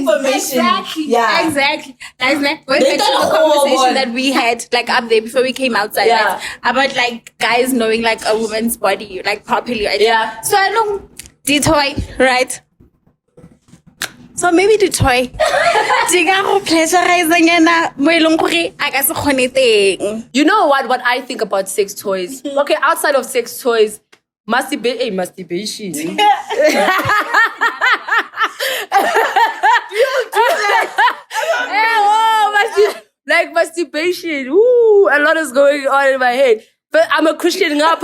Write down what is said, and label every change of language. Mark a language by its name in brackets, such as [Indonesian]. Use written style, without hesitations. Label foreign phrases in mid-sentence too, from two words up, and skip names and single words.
[English] information. Exactly. Yeah. Exactly. That's like going They back to don't the know conversation what- that we had like up there before we came outside, Yeah. right? About like guys knowing like a woman's body like properly, right? Yeah. So I know the toy, right? So maybe the toy. [Tswana] Diga go pleasurizing ena mo eleng gore a ka se kgone teng. [English] You know what I think about sex toys? Okay, outside of sex toys, masturbation. Like masturbation. Ooh, a lot is going on in my head. But I'm a Christian ngapa.